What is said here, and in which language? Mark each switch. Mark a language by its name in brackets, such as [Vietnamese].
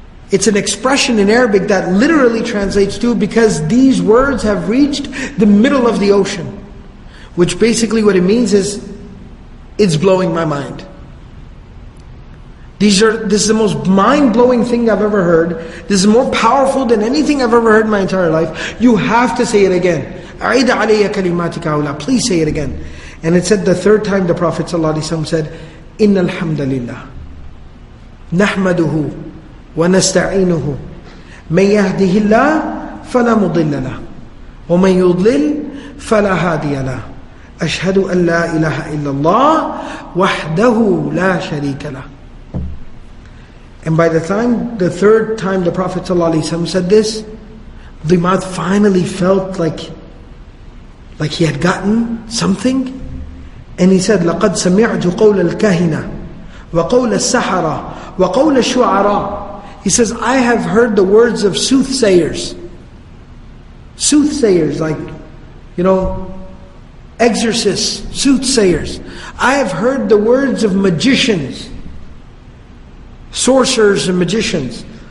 [English] It's an expression in Arabic that literally translates to, because these words have reached the middle of the ocean. Which basically what it means is, it's blowing my mind. This is the most mind-blowing thing I've ever heard. This is more powerful than anything I've ever heard in my entire life. You have to say it again. [Arabic] أَعِدَ عَلَيَّ كَلِمَاتِكَ هَؤُلَاء. [English] Please say it again. And it said the third time the Prophet ﷺ said, [Arabic] إِنَّ الْحَمْدَ لِلَّهِ نَحْمَدُهُ وَنَسْتَعِينُهُ مَنْ يَهْدِهِ اللَّهُ فَلَا مُضِلَّ لَهُ وَمَنْ يُضْلِلْ فَلَا هَادِيَ لَهُ أَشْهَدُ أَنْ لَا إِلَهَ إِلَّا اللَّهُ وَحْدَهُ لَا شَرِيكَ لَهُ. [English] And by the third time the Prophet ﷺ said this, Dhimad finally felt like he had gotten something. And he said, [Arabic] لَقَدْ سَمِعْتُ قَوْلَ الْكَهِنَةِ وَقَوْلَ السَّحَرَةِ وَقَوْلَ الشُّعَرَاءِ. [English] He says, I have heard the words of soothsayers. Soothsayers, like, exorcists, soothsayers. I have heard the words of magicians, sorcerers and magicians.